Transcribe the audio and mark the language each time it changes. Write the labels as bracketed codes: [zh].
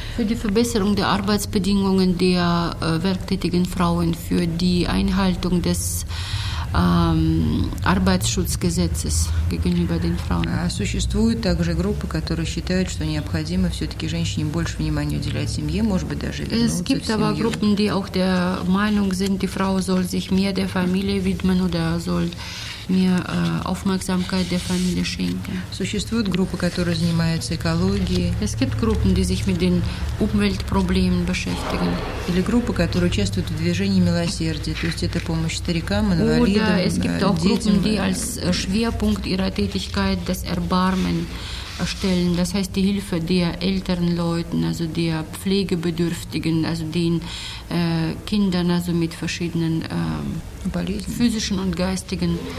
[de] Für die Verbesserung der Arbeitsbedingungen der werktätigen Frauen, für die Einhaltung des Arbeitsschutzgesetzes gegenüber den Frauen. [ru] Существуют также группы, которые считают, что необходимо все-таки женщине больше внимания уделять семье, может быть, даже вернуться в семью. [de] Es gibt aber Gruppen, die auch der Meinung sind, die Frau soll sich mehr der Familie widmen oder soll mehr Aufmerksamkeit der Familie schenken. [ru] Существуют группы, которые занимаются экологией. [de] Es gibt Gruppen, die sich mit den Umweltproblemen beschäftigen. [ru] Или группы, которые участвуют в движении милосердия, то есть это помощь старикам, инвалидам, детям. [de] Oder es gibt auch Gruppen, die als Schwerpunkt ihrer Tätigkeit das Erbarmen stellen, das heißt die Hilfe der älteren Leuten, also der Pflegebedürftigen, also den Kindern, also mit verschiedenen physischen und geistigen